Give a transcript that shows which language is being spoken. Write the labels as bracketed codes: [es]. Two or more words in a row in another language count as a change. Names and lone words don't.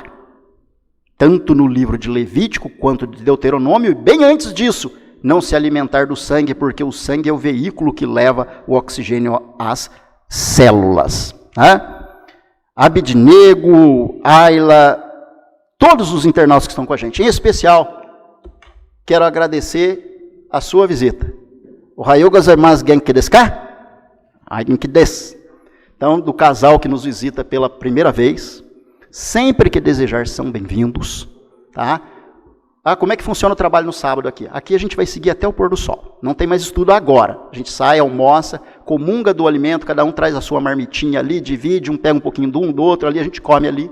[pt] Tanto no livro de Levítico quanto de Deuteronômio, e bem antes disso, não se alimentar do sangue, porque o sangue é o veículo que leva o oxigênio às células. Abidnego, Ayla, todos os internautas que estão com a gente, em especial, quero agradecer a sua visita. [ja] おはようございます 元気ですか？元気です. [pt] Então, do casal que nos visita pela primeira vez, sempre que desejar, são bem-vindos. Tá? Como é que funciona o trabalho no sábado aqui? Aqui a gente vai seguir até o pôr do sol. Não tem mais estudo agora. A gente sai, almoça, comunga do alimento, cada um traz a sua marmitinha ali, divide, um pega um pouquinho de um, do outro, ali a gente come ali.